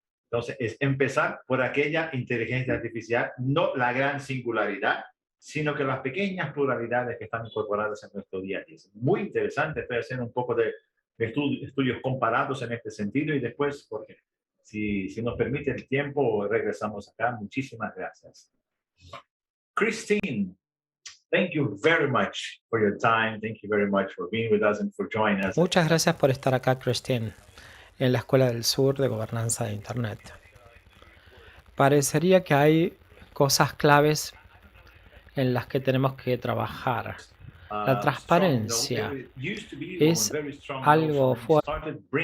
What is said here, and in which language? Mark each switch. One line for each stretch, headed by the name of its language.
Spanish: Entonces, es empezar por aquella inteligencia artificial, no la gran singularidad, sino que las pequeñas pluralidades que están incorporadas en nuestro día a día. Es muy interesante, estoy haciendo un poco de estudios comparados en este sentido, y después, porque si nos permite el tiempo, regresamos acá. Muchísimas gracias.
English: Christine, thank you very much for your time. Thank you very much for being with us and for joining us.
Spanish: Muchas gracias por estar acá, Christine, en la Escuela del Sur de Gobernanza de Internet. Parecería que hay cosas claves en las que tenemos que trabajar. La transparencia es algo fuerte.